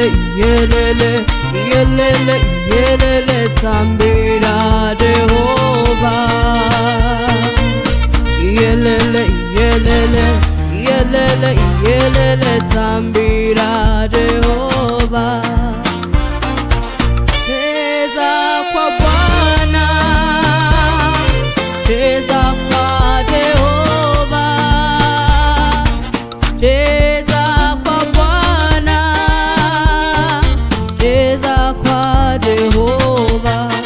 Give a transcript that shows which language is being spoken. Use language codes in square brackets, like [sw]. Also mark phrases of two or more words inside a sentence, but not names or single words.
[sn] yelele, yelele, yelele, tambira Jehovah. Yelele, yelele, yelele, yelele, tambira Jehovah. [sw] Cheza kwa Bwana, cheza kwa Jehovah. Cheza kwa Bwana, cheza kwa Jehovah.